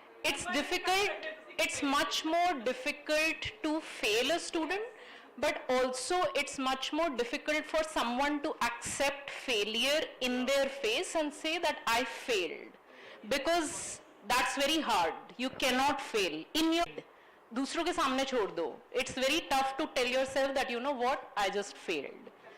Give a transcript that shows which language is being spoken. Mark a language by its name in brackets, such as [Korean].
[English] it's difficult, it's much more difficult to fail a student, but also it's much more difficult for someone to accept failure in their face and say that I failed. Because that's very hard. You cannot fail. In your [Hindi] दूसरों के सामने छोड़ दो. [English] It's very tough to tell yourself that you know what, I just failed.